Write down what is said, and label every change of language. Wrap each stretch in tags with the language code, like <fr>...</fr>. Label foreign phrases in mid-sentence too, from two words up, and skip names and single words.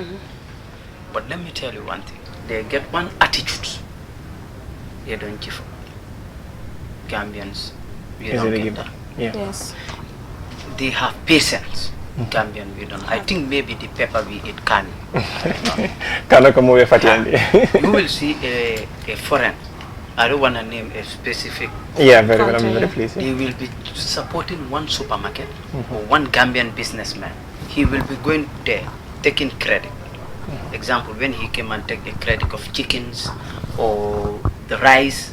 <en>But let me tell you one thing. They get one attitude. They don't give up. Gambians, we don't get that. Yeah. Yes. They have patience. Gambian, we don't. I think maybe the pepper we eat can.</en> <man>Kana kamuwe fatiandi.</man> <en>You will see a foreign. I don't want to name a specific. Yeah, very well. I'm Country, very yeah. pleased. They will be supporting one supermarket or one Gambian businessman. He will be going there taking credit. Example, when he came and take a credit of chickens or the rice,</en>